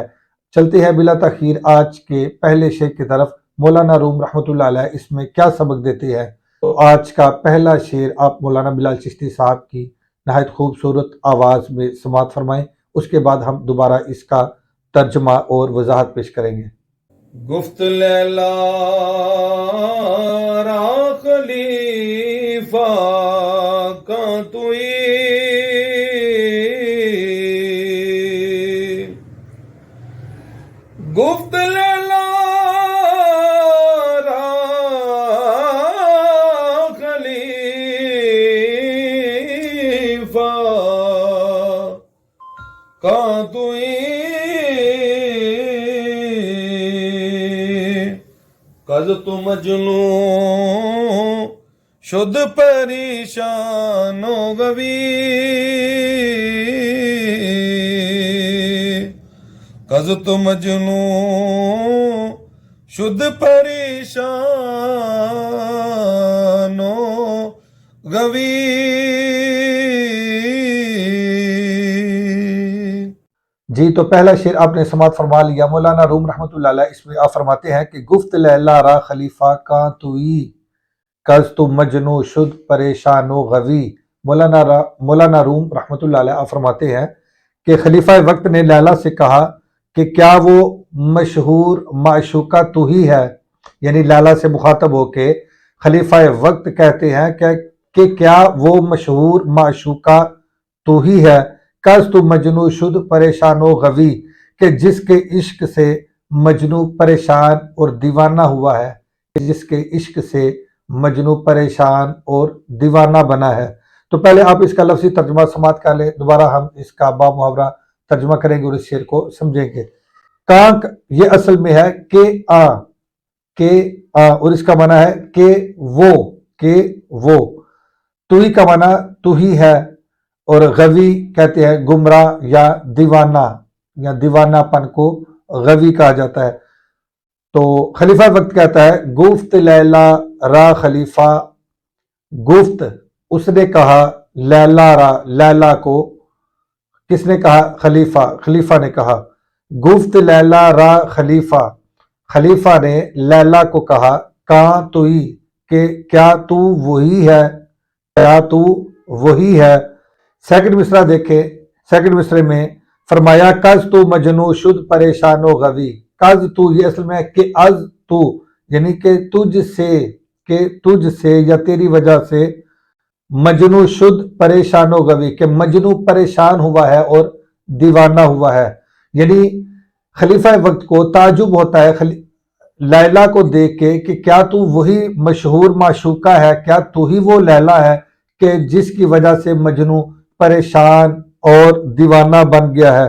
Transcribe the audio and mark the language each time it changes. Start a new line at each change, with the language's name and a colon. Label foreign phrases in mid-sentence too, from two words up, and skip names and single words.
Urdu: چلتے ہیں بلا تاخیر آج کے پہلے شعر کی طرف۔ مولانا روم رحمۃ اللہ علیہ اس میں کیا سبق دیتے ہیں؟ تو آج کا پہلا شعر آپ مولانا بلال چشتی صاحب کی نہایت خوبصورت آواز میں سماعت فرمائیں، اس کے بعد ہم دوبارہ اس کا ترجمہ اور وضاحت پیش کریں گے۔
Persian: گفت لیلا را خلیفہ کا توئی، گفت لیلا را خلیفہ کا توئی، کز تو مجنوں شد پریشان و غوی، کز تو مجنوں شد پریشان و غوی۔
Urdu: جی، تو پہلا شعر آپ نے سماعت فرما لیا۔ مولانا روم رحمۃ اللہ علیہ اس میں آپ فرماتے ہیں کہ
Persian: گفت لیلا را خلیفہ کا توئی، کز تو مجنو شد پریشان و غوی۔
Urdu: مولانا روم رحمۃ اللہ علیہ آپ فرماتے ہیں کہ خلیفہ وقت نے لیلا سے کہا کہ کیا وہ مشہور معشوقہ تو ہی ہے، یعنی لیلا سے مخاطب ہو کے خلیفہ وقت کہتے ہیں کہ کیا وہ مشہور معشوقہ تو ہی ہے،
Persian: کز تو مجنو شد پریشان و غوی،
Urdu: کہ جس کے عشق سے مجنو پریشان اور دیوانہ ہوا ہے، جس کے عشق سے مجنو پریشان اور دیوانہ بنا ہے۔ تو پہلے آپ اس کا لفظی ترجمہ سماعت کر لیں، دوبارہ ہم اس کا با محاورہ ترجمہ کریں گے اور اس شعر کو سمجھیں گے۔ کانک یہ اصل میں ہے کہ اور اس کا معنی ہے کہ وہ، تو ہی کا معنی تو ہی ہے، اور غوی کہتے ہیں گمراہ یا دیوانہ پن کو غوی کہا جاتا ہے۔ تو خلیفہ وقت کہتا ہے
Persian: گفت لیلا را خلیفہ،
Urdu: گفت اس نے کہا
Persian: لیلا را،
Urdu: لیلا کو کس نے کہا؟ خلیفہ نے کہا۔
Persian: گفت لیلا را خلیفہ،
Urdu: خلیفہ نے لیلا کو کہا کہاں توئی، کہ کیا تو وہی ہے، کیا تو وہی ہے۔ سیکنڈ مصرع دیکھیں، سیکنڈ مصرع میں فرمایا
Persian: کز تو مجنو شد پریشان و غوی۔ کز تو
Urdu: یہ اصل میں کہ
Persian: از تو،
Urdu: یعنی کہ تجھ سے یا تیری وجہ سے
Persian: مجنو شد پریشان و غوی،
Urdu: کہ مجنو پریشان ہوا ہے اور دیوانہ ہوا ہے۔ یعنی خلیفہ وقت کو تعجب ہوتا ہے لیلا کو دیکھ کے کہ کیا تو وہی مشہور معشوقہ ہے، کیا تو ہی وہ لیلا ہے کہ جس کی وجہ سے مجنو پریشان اور دیوانہ بن گیا ہے۔